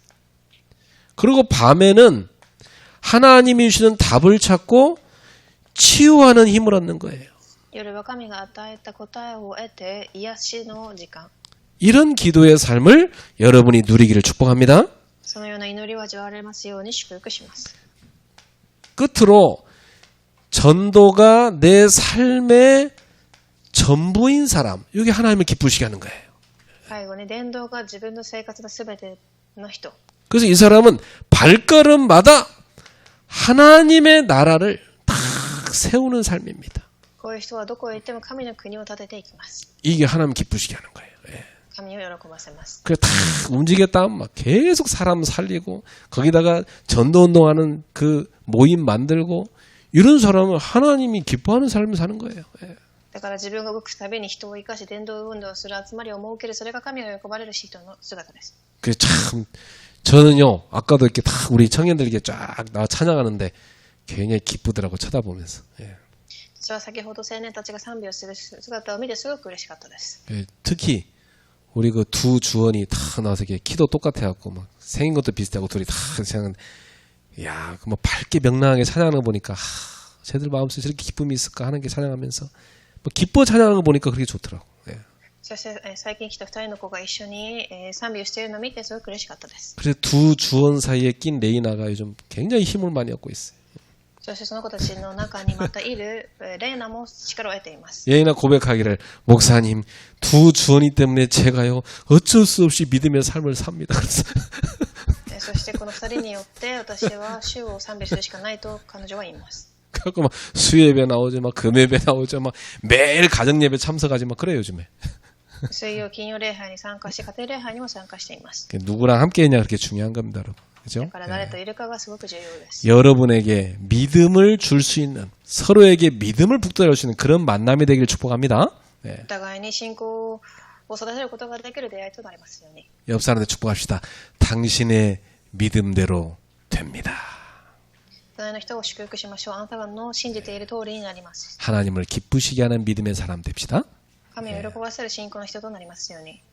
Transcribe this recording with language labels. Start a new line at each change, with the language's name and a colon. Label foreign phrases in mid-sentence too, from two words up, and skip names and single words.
Korean: 그리고 밤에는 하나님이 주시는 답을 찾고 치유하는 힘을 얻는 거예요.
Japanese: 夜は神が与えた答えを得て癒しの時間。
Korean: 이런 기도의 삶을 여러분이 누리기를 축복합니다.
Japanese: そのような祈りを味わわれますように祝福します。
Korean: 끝으로 전도가 내 삶의 전부인 사람, 이게 하나님을 기쁘시게 하는 거예요.
Japanese: 最後に伝道が自分の生活の全ての人。
Korean: 그래서 이 사람은 발걸음마다 하나님의 나라를 딱 세우는 삶입니다.
Japanese: こういう人はどこへ行っても神の国を建てていきます。
Korean: 이게 하나님 기쁘시게 하는 거예요. 예.
Japanese: 神を喜ばせます。
Korean: 그래 다 움직였다 하면 막 계속 사람 살리고 거기다가 전도운동하는 그 모임 만들고 이런 사람은 하나님이 기뻐하는 삶을 사는 거예요. 예.
Japanese: だから自分が動くたびに人を生かし伝道運動をする集まりを設ける、それが神が喜ばれる人の姿です。
Korean: 그 참 저는요 아까도 이렇게 다 우리 청년들 이렇게 쫙 나와 찬양하는데 굉장히 기쁘더라고 쳐다보면서. 예.
Japanese: 私は先ほど青年たちが賛美をする姿を見てすごく嬉しかったです。
Korean: 예, 특히 우리 그 두 주원이 다 나와서 이렇게 키도 똑같아갖고 막 생긴 것도 비슷하고 둘이 다 찬양하는데, 야, 그 뭐 밝게 명랑하게 찬양하는 거 보니까 쟤들 마음속에 저렇게 기쁨이 있을까 하는 게 찬양하면서 뭐 기뻐 찬양하는 거 보니까 그렇게 좋더라고. 예.
Japanese: そして最近来た2人の子が一緒に賛美をしているのを見てすごく嬉しかったです。
Korean: 그래서 두 주원 사이에 낀 레이나가 요즘 굉장히 힘을 많이 얻고 있어요.
Japanese: そしてその子たちの中にまたいるレイナも力を得ています。
Korean: 레이나 고백하기를 목사님 두 주원이 때문에 제가요 어쩔 수 없이 믿음의 삶을 삽니다.
Japanese: そしてこの2人によって私は主を賛美するしかないと彼女は言います。
Korean: 그래갖고 막 수예배 나오죠, 막 금예배 나오죠, 막 매일 가정예배 참석하지 막 그래 요즘에.
Japanese: 水曜金曜礼拝に参加し家庭礼拝にも参加しています。
Korean: 누구랑 함께했냐 그렇게 중요한 겁니다, 여러분.
Japanese: だ
Korean: 그죠?
Japanese: から誰といるかがすごく重要です。
Korean: 여러분에게 믿음을 줄 수 있는 서로에게 믿음을 북돋을 수 있는 그런 만남이 되길 축복합니다. 네.
Japanese: お互いに信仰を育てることができる出会いとなりますように。
Korean: 옆 사람한테 축복합시다. 당신의 믿음대로 됩니다.
Japanese: 隣の人を祝福しましょう。あなたの信じている通りになります。
Korean: 하나님을 기쁘시게 하는 믿음의 사람 됩시다.
Japanese: 神を喜ばせる信仰の人となりますように。